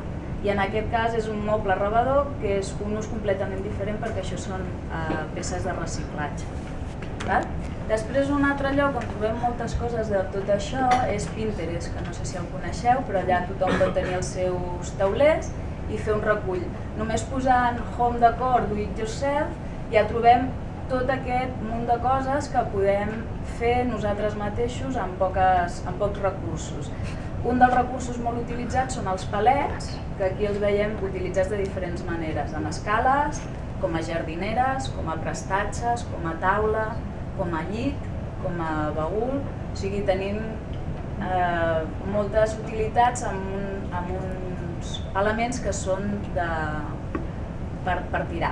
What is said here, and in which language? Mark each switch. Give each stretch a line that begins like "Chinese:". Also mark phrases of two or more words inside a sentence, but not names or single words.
Catalan: I en aquest cas és un moble rebedor que és un ús completament diferent perquè això són peces de reciclatge. Després un altre lloc on trobem moltes coses de tot això és Pinterest, que no sé si el coneixeu, però allà tothom pot tenir els seus taulers i fer un recull. Només posant
English: home decor, do it yourself,
Catalan: ja trobem tot aquest munt de coses que podem fer nosaltres mateixos amb pocs recursos. Un dels recursos molt utilitzats són els palets, que aquí els veiem utilitzats de diferents maneres, en escales, com a jardineres, com a prestatges, com a taula, com a llit, com a baül, o sigui, tenim moltes utilitats amb uns elements que són per tirar.